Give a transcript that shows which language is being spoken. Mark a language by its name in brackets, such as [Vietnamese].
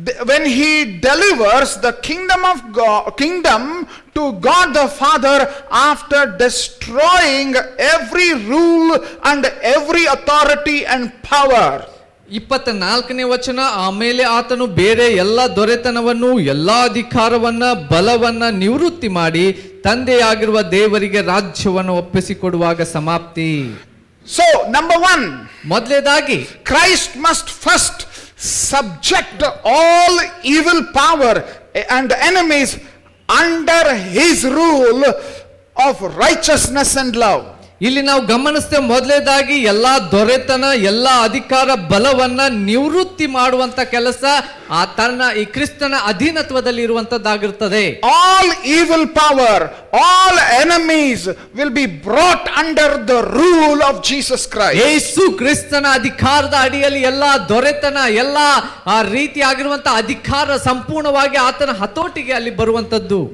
[English] when He delivers the kingdom to God the Father after destroying every rule and every authority and power. [Kannada] 24ನೇ ವಚನ. ಆಮೇಲೆ ಆತನು ಬೇರೆ ಎಲ್ಲ ದೊರೆತನವನ್ನು, ಎಲ್ಲಾ ಅಧಿಕಾರವನ್ನ, ಬಲವನ್ನ ನಿವೃತ್ತಿ ಮಾಡಿ ತಂದೆಯಾಗಿರುವ ದೇವರಿಗೆ ರಾಜ್ಯವನ್ನು ಒಪ್ಪಿಸಿಕೊಡುವಾಗ ಸಮಾಪ್ತಿ. So number 1, ಮೊದಲೇದಾಗಿ [English] Christ must first subject all evil power and enemies under His rule of righteousness and love. [Kannada] ಇಲ್ಲಿ ನಾವು ಗಮನಿಸ್ತೇವೆ, ಮೊದಲೇದಾಗಿ ಎಲ್ಲಾ ದೊರೆತನ, ಎಲ್ಲಾ ಅಧಿಕಾರ, ಬಲವನ್ನ ನಿವೃತ್ತಿ ಮಾಡುವಂತ ಕೆಲಸ ಈ ಕ್ರಿಸ್ತನ ಅಧೀನತ್ವದಲ್ಲಿ ಇರುವಂತದ್ದಾಗಿರುತ್ತದೆ. [English] All evil power, all enemies will be brought under the rule of Jesus Christ. [Kannada] ಯೇಸು ಕ್ರಿಸ್ತನ ಅಧಿಕಾರದ ಅಡಿಯಲ್ಲಿ ಎಲ್ಲಾ ದೊರೆತನ, ಎಲ್ಲಾ ರೀತಿಯಾಗಿರುವಂತ ಅಧಿಕಾರ ಸಂಪೂರ್ಣವಾಗಿ ಆತನ ಹತೋಟಿಗೆ ಅಲ್ಲಿ ಬರುವಂತದ್ದು.